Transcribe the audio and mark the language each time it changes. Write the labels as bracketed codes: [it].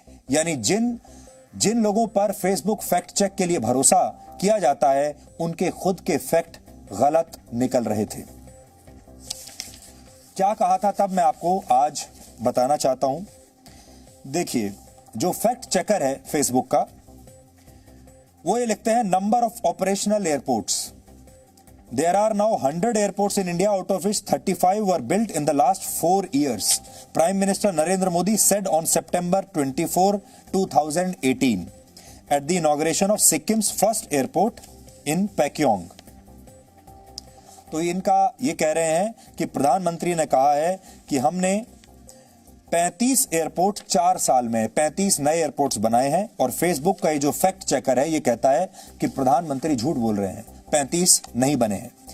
[hi] यानी जिन लोगों पर फेसबुक फैक्ट चेक के लिए भरोसा किया जाता है उनके खुद के फैक्ट गलत निकल रहे थे। क्या कहा था तब मैं आपको आज बताना चाहता हूं। देखिए, जो फैक्ट चेकर है फेसबुक का, वो ये लिखते हैं number of operational airports. [en] There are now 100 airports in India, out of which 35 were built in the last 4 years. Prime Minister Narendra Modi said on September 24, 2018 at the inauguration of Sikkim's first airport in Pakyong. [hi] तो इनका ये कह रहे हैं कि प्रधानमंत्री ने कहा है कि हमने 35 एयरपोर्ट 4 साल में 35 नए एयरपोर्ट्स बनाए हैं। और फेसबुक का ये जो फैक्ट चेकर है ये कहता है कि प्रधानमंत्री झूठ बोल रहे हैं, 35 नहीं बने हैं।